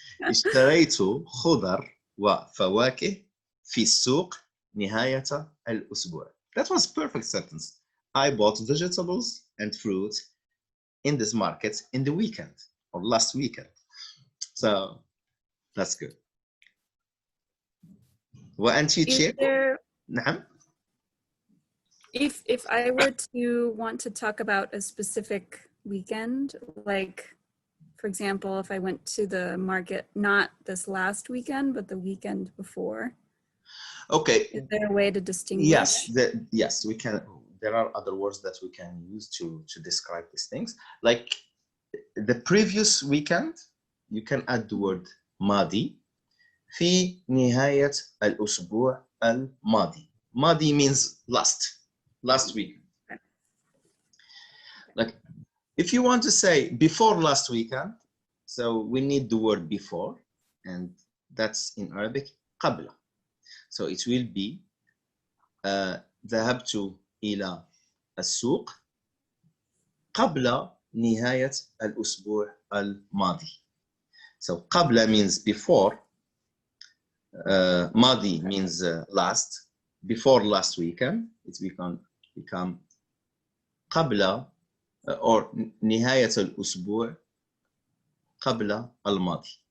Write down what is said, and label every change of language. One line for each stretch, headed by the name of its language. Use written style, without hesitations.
Arabic: اشتريت خضر وفواكه في السوق نهاية الأسبوع.
English: That was perfect sentence. I bought vegetables and fruit in this market in the weekend or last weekend. So that's good.
Arabic: وأنتِ تشيكو؟ نعم.
English: If I were to want to talk about a specific weekend, like for example, if I went to the market not this last weekend but the weekend before. Okay. Is there a way to distinguish? Yes, we can. There are other words that we can use to describe these things. Like the previous weekend, you can add the word ماضي.
Arabic: في نهاية الأسبوع الماضي.
English: ماضي means last weekend. Like if you want to say before last weekend, so we need the word before, and that's in Arabic قبل. So it will be
Arabic: ذهبت إلى السوق قبل نهاية الأسبوع الماضي.
English: So قبل means before, ماضي means last, before last weekend, it's become قبل or
Arabic: نهاية الأسبوع قبل الماضي.